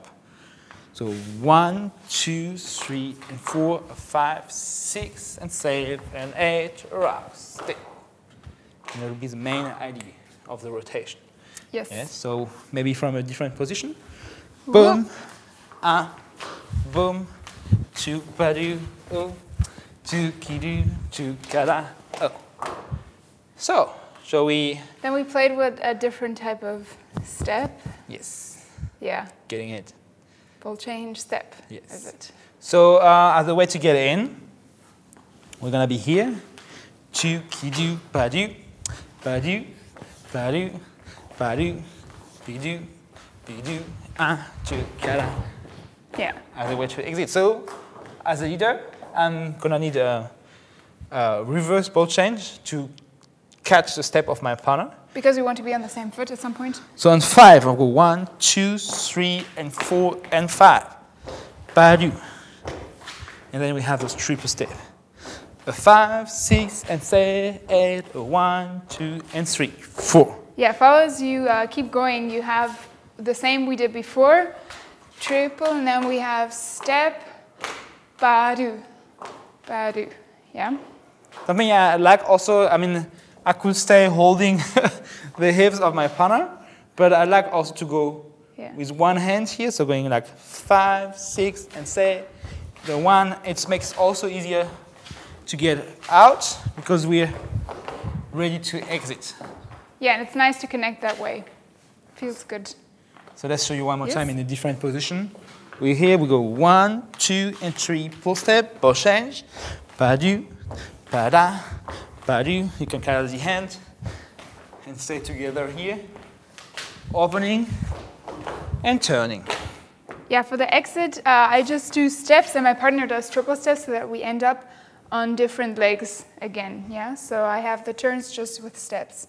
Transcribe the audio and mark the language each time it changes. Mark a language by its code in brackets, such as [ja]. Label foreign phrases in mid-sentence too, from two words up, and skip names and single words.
[en] So 1, 2, 3, and 4, 5, 6, and 7, and 8, rock, step. And that will be the main idea of the rotation. Yes. Yes. So maybe from a different position. Boom, boom, two, ba-do, oh, two, ki-do, two, ka-da, oh. So, shall we? Then we played with a different type of step. Yes. Yeah. Getting it. Ball change, step. Yes. Is it? So as a way to get in, we're going to be here. Two, ki-do, ba-do, ba-do, ba-do, ba-do, bi-do, bi-do, two, ka-da. Yeah. As a way to exit. So as a leader, I'm going to need a reverse ball change to catch the step of my partner. Because we want to be on the same foot at some point. So on 5, I'll go 1, 2, 3, and 4, and 5. Ba-do. And then we have those triple step. A 5, 6, and 7, 8, a 1, 2, and 3, 4. Yeah, follow as you keep going, you have the same we did before. Triple, and then we have step, ba-do, ba-do. Yeah? Something I like also, I mean, I could stay holding the hips of my partner, but I like also to go with one hand here, so going like 5, 6, and say the 1. It makes also easier to get out because we're ready to exit. Yeah, and it's nice to connect that way. Feels good. So let's show you one more time in a different position. We're here, we go 1, 2, and 3, full step, ball change, ba-do, ba-da, ba-do. You can carry the hand and stay together here. Opening and turning. Yeah, for the exit, I just do steps and my partner does triple steps so that we end up on different legs again. Yeah, so I have the turns just with steps.